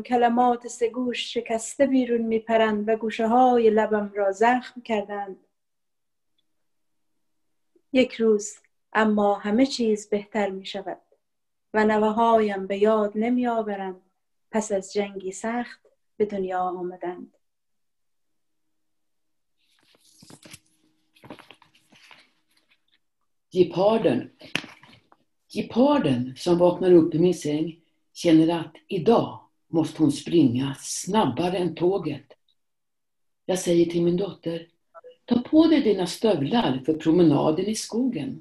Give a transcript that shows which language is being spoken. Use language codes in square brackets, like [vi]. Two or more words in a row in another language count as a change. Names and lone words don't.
[fa] کلمات سگوش شکسته بیرون می پرند و گوشه های لبم را زخم کردند. یک روز اما همه چیز بهتر می شود و نوه‌هایم به یاد نمی آورند پس از جنگی سخت به دنیا آمدند. [sv] Geparden som vaknar upp i min säng känner att idag måste hon springa snabbare än tåget. Jag säger till min dotter, ta på dig dina stövlar för promenaden i skogen.